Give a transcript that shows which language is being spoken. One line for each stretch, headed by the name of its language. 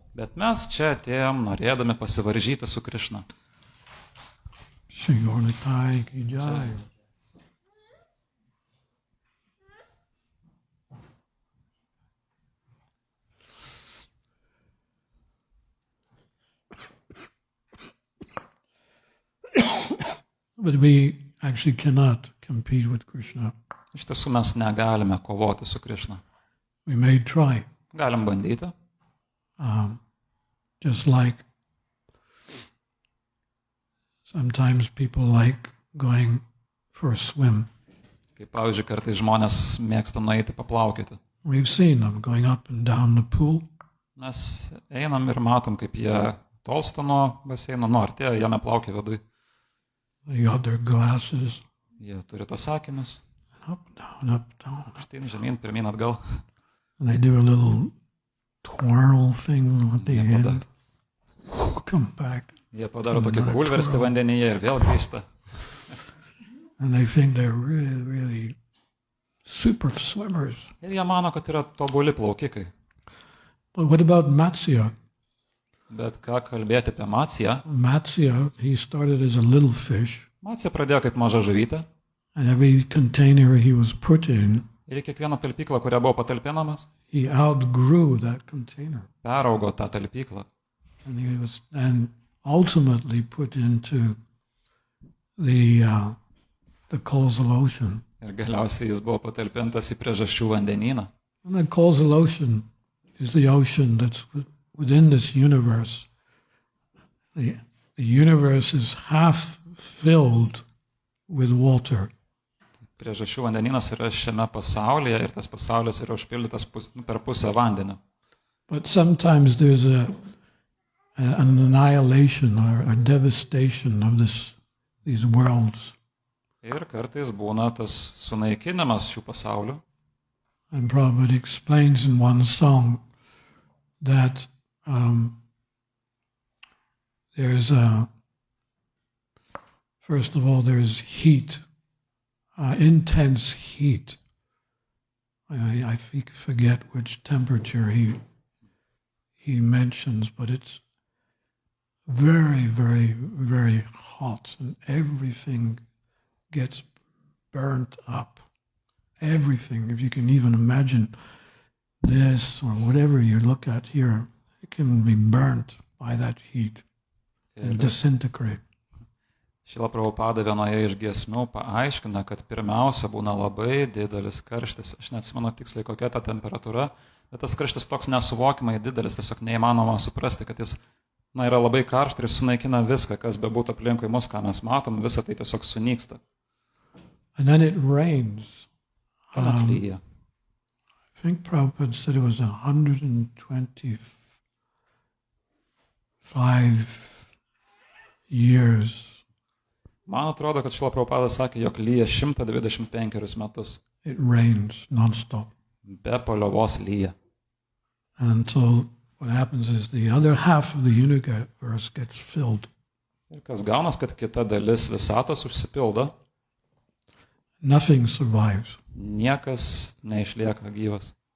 Lithuanian: Bet mes čia atėjom norėdami pasivaržyti su Krišna.
Hindi: Shri Gauratai ki jai.
English: But we actually cannot compete with Krishna.
Lithuanian: Iš tiesų mes negalime kovoti su Krišna.
English: We may try,
Lithuanian: Galim bandyti,
English: just like sometimes people like going for a swim.
Lithuanian: kaip pavyzdžiui, kartais žmonės mėgsta nueiti paplaukėti.
English: We've seen them going up and down the pool.
Lithuanian: Mes einam ir matom, kaip jie tolsta nuo baseino, nuo artėja, jie neplaukia vidui.
English: They got their glasses.
Lithuanian: Jie turi tos akinius,
English: Up, down,
Lithuanian: štai žemyn, pirmyn, atgal.
English: and they do a little twirl thing with the Yeah, head. Come back,
Lithuanian: Jie padaro tokį bulverstį vandenyje ir vėl grįžta.
English: and they think they're really, really super swimmers.
Lithuanian: Ir jie mano, kad yra tobuli plaukikai.
English: But what about Matsya?
Lithuanian: Bet ką kalbėti apie Maciją?
English: Matsya, he started as a little fish,
Lithuanian: Macija pradėjo kaip maža žuvytė
English: and every container he was put in,
Lithuanian: ir į kiekvieną talpyklą, kurią buvo patalpinamas,
English: he outgrew that container,
Lithuanian: peraugo tą talpyklą.
English: and he was and ultimately put into the causal ocean.
Lithuanian: Ir galiausiai jis buvo patalpintas į priežasčių vandenyną.
English: And the causal ocean is the ocean that's within this universe. The universe is half filled with water.
Lithuanian: priežasčių vandenynas yra šiame pasaulyje ir tas pasaulis yra užpildytas per pusę vandeniu.
English: But sometimes there's an annihilation or a devastation of these worlds.
Lithuanian: Ir kartais būna tas sunaikinimas šių pasaulių.
English: And Prabhupada explains in one song that there's first of all, there's heat, intense heat. I forget which temperature he mentions, but it's very, very, very hot, and everything gets burnt up. Everything, if you can even imagine this or whatever you look at here, it can be burnt by that heat and disintegrate.
Lithuanian: Šrila Prabhupada vienoje iš giesmių paaiškina, kad pirmiausia būna labai didelis karštis. Aš neatsimenu tiksliai kokia ta temperatūra, bet tas karštis toks nesuvokimai didelis, tiesiog neįmanoma suprasti, kad jis yra labai karštas ir sunaikina viską, kas bebūtų aplinkui mus, ką mes matom, visą tai tiesiog sunyksta.
English: And then it rains. I think Prabhupada said it was 125 years.
Lithuanian: Man atrodo, kad Šrila Prabhupada sakė, jog lyja 125 metus.
English: It rains non-stop.
Lithuanian: Be paliovos lyja.
English: And so what happens is the other half of the universe gets filled.
Lithuanian: Ir kas gaunas, kad kita dalis visatos užsipildo.
English: Nothing survives.
Lithuanian: Niekas neišlieka gyvas.